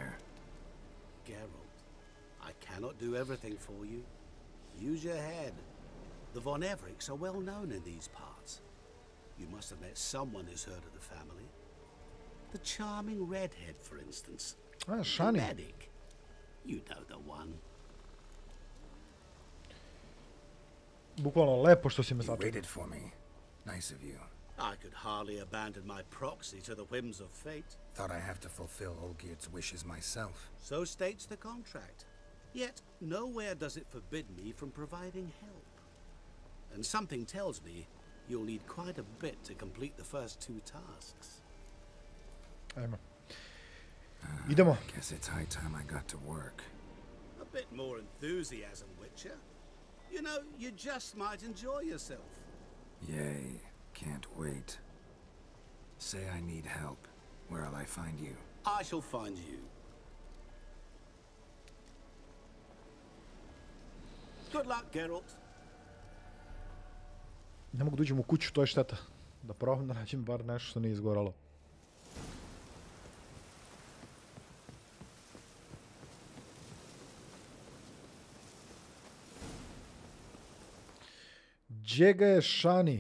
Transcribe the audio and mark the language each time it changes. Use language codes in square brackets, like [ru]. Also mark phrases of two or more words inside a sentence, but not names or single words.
[en] Geralt, I cannot do everything for you. Use your head. The Von Evericks are well known in these parts. You must have met someone who's heard of the family. The charming redhead, for instance. Ah, Shani. The medic. You know the one. [sr] Bukvalno, lepo što si me You sačekao. [en] waited for me. Nice of you. I could hardly abandon my proxy to the whims of fate. Thought I have to fulfill Olgierd's wishes myself. So states the contract. Yet, nowhere does it forbid me from providing help. And something tells me you'll need quite a bit to complete the first two tasks. [sr] Ajmo. Idemo. [en] Guess it's high time I got to work. A bit more enthusiasm, Witcher. You know, you just might enjoy yourself. Yay. Can't wait. Say I need help. Where'll I find you? I shall find you. Good luck, Geralt. [sr] Ne mogu da uđem u kuću, to je šteta. Da probam da nađem bar nešto što nije izgoralo. Gdje ga je Shani?